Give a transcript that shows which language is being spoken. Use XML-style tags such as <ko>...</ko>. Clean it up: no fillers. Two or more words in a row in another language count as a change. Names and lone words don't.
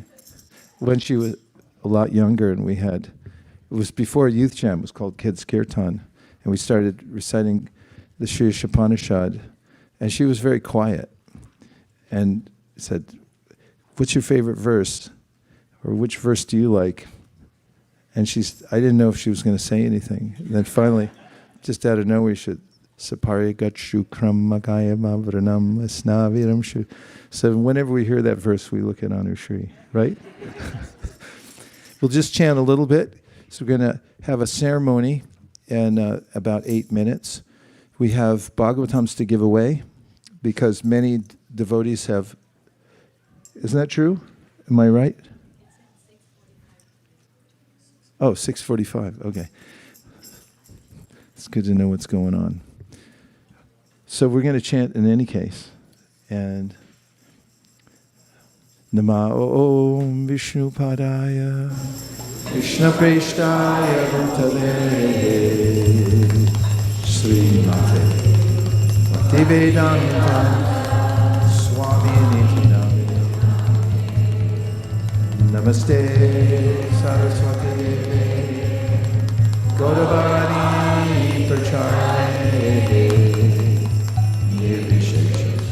<en>When she was a lot younger and it was before Youth Jam, it was called Kids Kirtan, and we started reciting the Sri Upanishad, and she was very quiet and said, "What's your favorite verse? Or which verse do you like?" And I didn't know if she was going to say anything. And then finally, just out of nowhere, she said,</en> <sa>Sapari gatshu krammakaya mavranam asnaviram shu.</sa> <en>So whenever we hear that verse, we look at Anushri, right? We'll just chant a little bit. So we're going to have a ceremony in about 8 minutes. We have Bhagavatams to give away because many devotees have... Isn't that true? Am I right? Oh, 6:45. Okay. It's good to know what's going on. So we're going to chant in any case.</en> <sa>And Nama Om Vishnu Padaya Krishna Preshtaya Bhutale Sri Mate Bhaktivedanta Swami Niti Namine Namaste Saraswati Deve Gaudavani Pracharane Nirvishesha</sa>